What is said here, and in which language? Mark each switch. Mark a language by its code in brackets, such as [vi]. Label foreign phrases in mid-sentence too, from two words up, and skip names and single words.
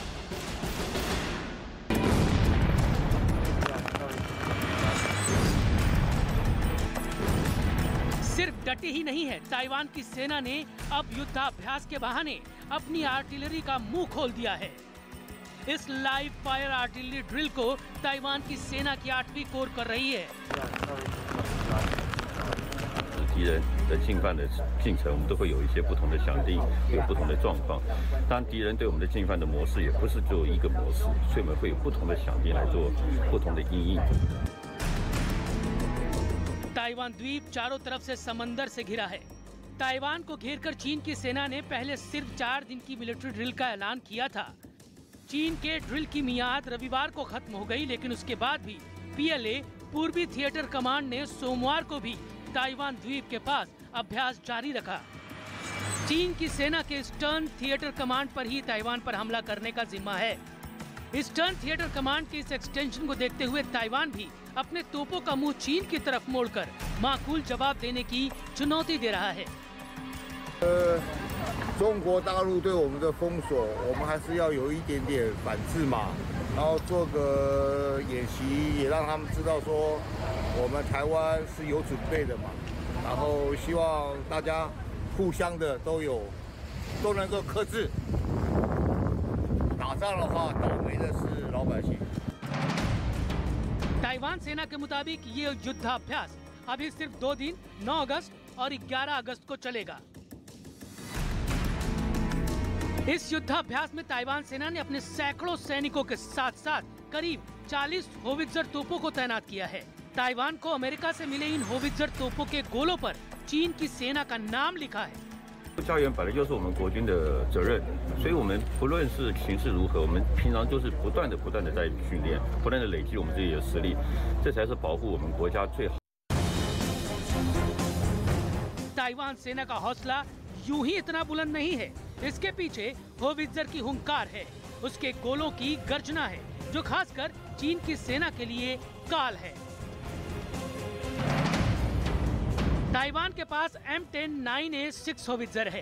[hi] सिर्फ डटी ही नहीं है, ताइवान की सेना ने अब युद्धाभ्यास के बहाने अपनी आर्टिलरी का मुंह खोल दिया है। इस [en] live fire artillery drill [hi] को ताइवान की सेना की 8वीं कोर कर रही है। [zh] 敌人的进犯的进程，我们都会有一些不同的想定，有不同的状况。当然，敌人对我们的进犯的模式也不是只有一个模式，所以我们会有不同的想定来做不同的因应。 [hi] ताइवान द्वीप चारों तरफ से समंदर से घिरा है। ताइवान को घेरकर चीन की सेना ने पहले सिर्फ 4 दिन की [en] military drill [hi] का ऐलान किया था। चीन के ड्रिल की मियाद रविवार को खत्म हो गई, लेकिन उसके बाद भी पीएलए पूर्वी थिएटर कमांड ने सोमवार को भी ताइवान द्वीप के पास अभ्यास जारी रखा। चीन की सेना के ईस्टर्न थिएटर कमांड पर ही ताइवान पर हमला करने का जिम्मा है। ईस्टर्न थिएटर कमांड के इस एक्सटेंशन को देखते हुए ताइवान भी अपने तोपों का मुंह चीन की तरफ मोड़कर माकूल जवाब देने की चुनौती दे रहा है। [zh] 中国大陆对我们的封锁，我们还是要有一点点反制嘛，然后做个演习，也让他们知道说我们台湾是有准备的嘛。然后希望大家互相的都能够克制。打仗的话，倒霉的是老百姓。 [hi] ताइवान सेना के मुताबिक ये युद्धाभ्यास अभी सिर्फ 2 दिन 9 अगस्त और 11 अगस्त को चलेगा। इस युद्धाभ्यास में ताइवान सेना ने अपने सैकड़ों सैनिकों के साथ साथ करीब 40 होवित्जर तोपों को तैनात किया है। ताइवान को अमेरिका से मिले इन होवित्जर तोपों के गोलों पर चीन की सेना का नाम लिखा है। [zh] 家园本来就是我们国军的责任，所以我们不论是形势如何，我们平常就是不断的在训练，不断的累积我们自己的实力，这才是保护我们国家最好。 [hi] ताइवान सेना का हौसला यूं ही इतना बुलंद नहीं है। इसके पीछे होवित्जर की हुंकार है, उसके गोलों की गर्जना है, जो खासकर चीन की सेना के लिए काल है। ताइवान के पास M10 9A6 होवित्जर है।